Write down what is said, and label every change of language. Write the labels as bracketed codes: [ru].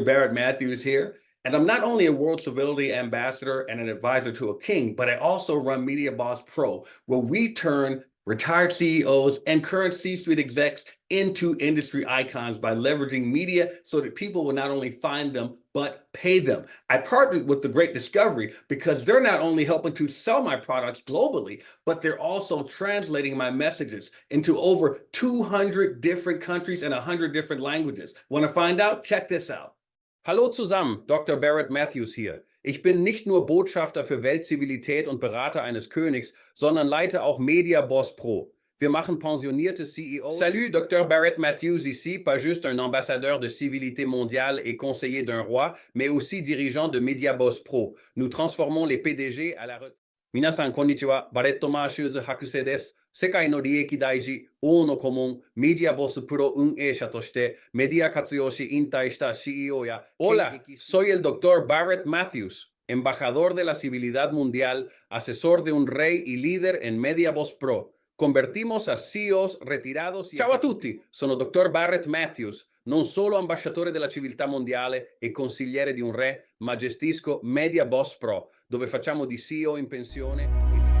[en] Barrett Matthews here. And I'm not only a World Civility Ambassador and an advisor to a king, but I also run Media Boss Pro, where we turn retired CEOs and current C-suite execs into industry icons by leveraging media so that people will not only find them, but pay them. I partnered with The Great Discovery because they're not only helping to sell my products globally, but they're also translating my messages into over 200 different countries and 100 different languages. Want to find out? Check this out. [de] Hallo zusammen, [en] Dr. [de] Barrett Matthews hier. Ich bin nicht nur Botschafter für Weltzivilität und Berater eines Königs, sondern leite auch Media Boss Pro. Wir machen pensionierte CEOs. [fr] Salut, Dr. Barrett Matthews ici, pas juste un ambassadeur de civilité mondiale et conseiller d'un roi, mais aussi dirigeant de Media Boss Pro. Nous transformons les PDG à la retraite. [ja] 皆さん、こんにちは。バレット・マーシューズ博士です。世界の利益大事、王の顧問、メディアボスプロ運営者としてメディア活用し引退した CEO や [es] Hola, soy el Dr. Barrett Matthews, embajador de la civilidad mundial, asesor de un rey y líder en Media Boss Pro. Convertimos a CEOs retirados. [it] Ciao a tutti, sono Dr. Barrett Matthews, non solo ambasciatore della civiltà mondiale e consigliere di un re, ma gestisco Media Boss Pro, dove facciamo di CEO in pensione.